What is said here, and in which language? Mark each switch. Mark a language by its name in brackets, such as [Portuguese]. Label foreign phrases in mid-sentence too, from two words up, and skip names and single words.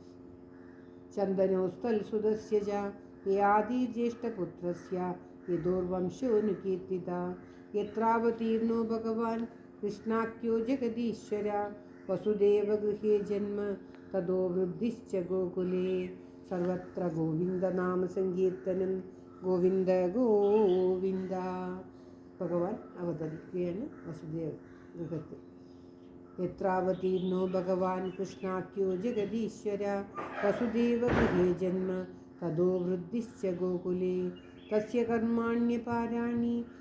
[Sanskrit] चन्दनोस्तल्सुदस्य च ययादिज्येष्ठपुत्रस्य यदोर्वंशोऽनुकीर्तिता यत्रावतीर्णो भगवान् कृष्णाख्यो जगदीश्वर वसुदेवगृहे जन्म तदो वृद्धिश्च गोकुले सर्वत्र गोविन्दनामसङ्कीर्तनं गोविन्द गोविन्द. [Malayalam] ഭഗവാൻ അവതരിക്കുകയാണ് വസുദേവ ഗൃഹത്തിൽ. [Sanskrit] यत्रावतीर्णो भगवान् कृष्णाख्यो जगदीश्वर वसुदेवगृहे जन्म तदो वृद्धिश्च गोकुले तस्य कर्माण्यपाराणि